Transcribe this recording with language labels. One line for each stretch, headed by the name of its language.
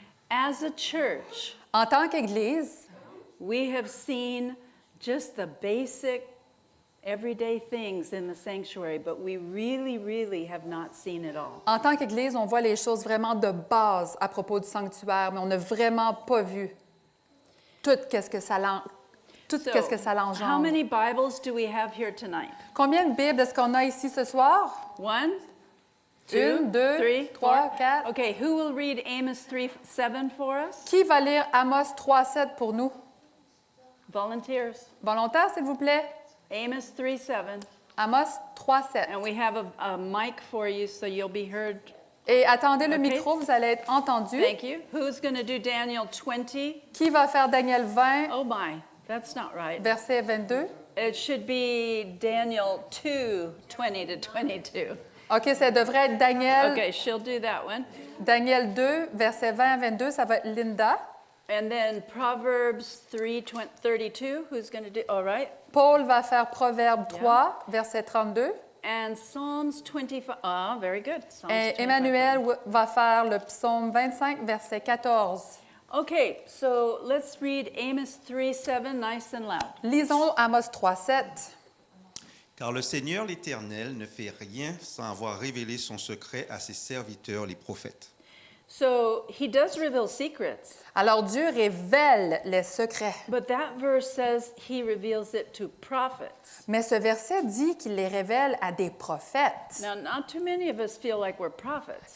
English: As a church,
French: En tant qu'Église,
English: we have seen just the basic everyday things in the sanctuary, but we really, really have not seen it all.
French: en tant qu'Église, on voit les choses vraiment de base à propos du sanctuaire, mais on n'a vraiment pas vu tout qu'est-ce que ça
English: How
French: l'engendre.
English: many Bibles do we have here tonight?
French: Combien de Bibles est-ce qu'on a ici ce soir?
English: 1, 2,
French: Une, deux,
English: 3, 4.
French: 3, 4.
English: Okay, who will read Amos 3:7 for us?
French: Qui va lire Amos 3,7 pour nous?
English: Volunteers.
French: Volontaire, s'il vous plaît?
English: Amos 3:7.
French: Amos 3,7.
English: And we have a mic for you so you'll be heard.
French: Et attendez le
English: OK.
French: micro, vous allez être entendu.
English: Thank you. Who's going to do Daniel 20?
French: Qui va faire Daniel 20,
English: Oh my, that's not right.
French: verset 22?
English: It should be Daniel 2, 20 to 22.
French: OK, ça devrait être Daniel,
English: Okay, she'll do that one.
French: Daniel 2, verset 20 à 22, ça va être Linda.
English: And then Proverbs 3:32. Who's going to do? All right.
French: Paul va faire Proverbe 3, verset 32.
English: And Psalms 25. Ah, very good. Psalms
French: Et
English: 25.
French: Emmanuel va faire le psaume 25, verset 14.
English: Okay, so let's read Amos 3:7 nice and loud.
French: Lisons Amos 3, 7. Car le Seigneur l'Éternel ne fait rien sans avoir révélé son secret à ses serviteurs, les prophètes.
English: So he does reveal secrets,
French: Alors Dieu révèle les secrets.
English: but that verse says he reveals it to prophets.
French: Mais ce verset dit qu'il les révèle à des prophètes.
English: Now, not too many of us feel like we're prophets.